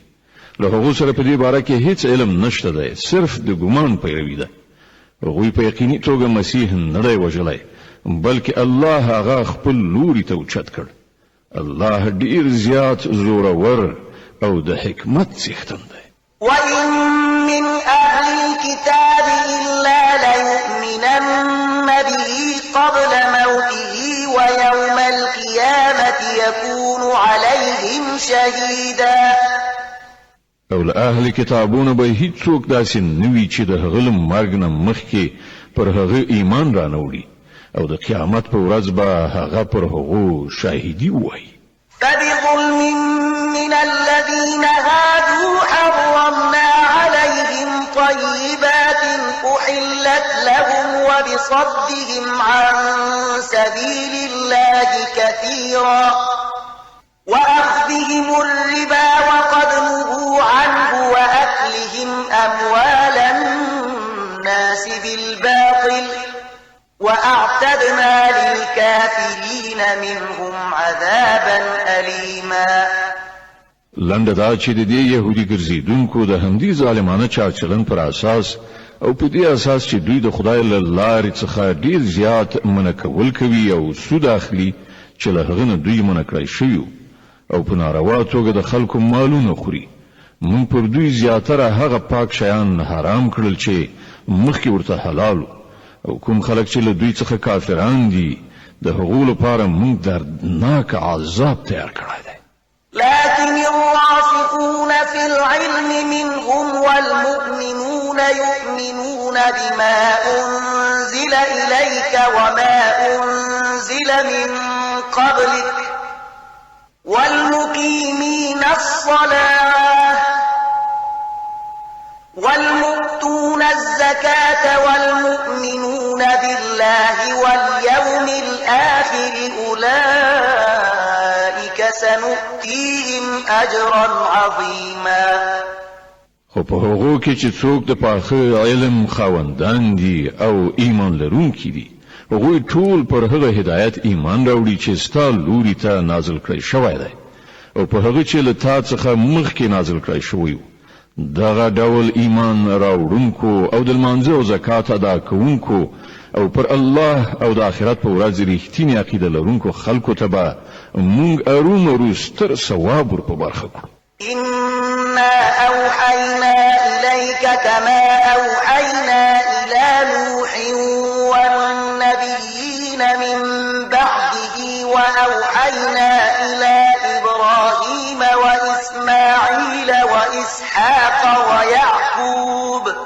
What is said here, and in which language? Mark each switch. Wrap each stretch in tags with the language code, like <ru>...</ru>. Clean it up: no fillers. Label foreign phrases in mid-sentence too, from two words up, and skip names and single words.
<ps>له هغو سره په دې باره کې هیڅ علم نشته دی، صرف د ګمان پیروي ده. هغوی په یقیني توګه مسیح نه دی وژلی بلکې الله هغه خپل لوري ته اوچت کړ. الله ډیر زیات زورور او د حکمت څښتن دی.</ps> <ar>وَإِن مِّنْ أَهْلِ الْكِتَابِ إِلَّا لَيُؤْمِنَنَّ بِهِ قَبْلَ مَوْتِهِ وَيَوْمَ الْقِيَامَةِ يَكُونُ عَلَيْهِمْ شَهِيدًا.</ar> <ps>او له اهل کتابونو به هیڅوک داسې نوي چې د هغه له مرګ نه مخکې پر هغه ایمان رانوړي او د قیامت په ورځ به هغه پر هغو شاهدي ووایي.</ps> <ar>فبظلم من الذين هادوا حرمنا عليهم طيبات أحلت لهم وبصدهم عن سبيل الله كثيرا وأخذهم الربا وقد نهوا عنه وأكلهم أموال الناس بالباطل وأعتدنا للكافرين منهم عذابا أليما.</ar> <ps>لنډه دا چې د دې يهودي ګرځیدونکو د همدې ظالمانه چارچلن پر اساس او په دې اساس چې دوی د خدای له لارې څخه ډیر زیات منکول کوي او سود اخلي چې له هغه نه دوی منکړی شوی او په ناروا توګه د خلکو مالونه خوري. مونږ پر دوی زیاتره هغه پاک شیان حرام کړل چې مخکې ورته حلال او کوم خلک چې له دوی څخه کافران دي د هغو لپاره مونږ دردناک عذاب تیار کړی دی.</ps> <ar>لكن الراسخون في العلم منهم والمؤمنون يؤمنون بما أنزل إليك وما أنزل من قبلك والمقيمين الصلاة والمؤتون الزكاة والمؤمنون بالله واليوم الآخر أولئك سنؤتيهم أجرا عظيما.</ar> <ps>خو په هغو کې چې څوک د پاخه علم خاوندان دي او ایمان لرونکي دي هغوی ټول پر هغه هدایت ایمان راوړي چې ستا لوري ته نازل کړی شوی دی او په هغه چې له تا څخه مخکې نازل کړی شوی دغه ډول ایمان راوړونکو او د لمانځه او زکات ادا کوونکو او پر الله او د آخرت په ورځ رښتینې عقیده لرونکو خلکو ته به مونږ ارومرو ستر ثواب ور په برخه کړو.</ps> <ar>إنا أوحينا إليك كما أوحينا إلى نوح والنبيين من بعده وأوحينا إلى إبراهيم وإسماعيل وإسحاق ويعقوب</ar>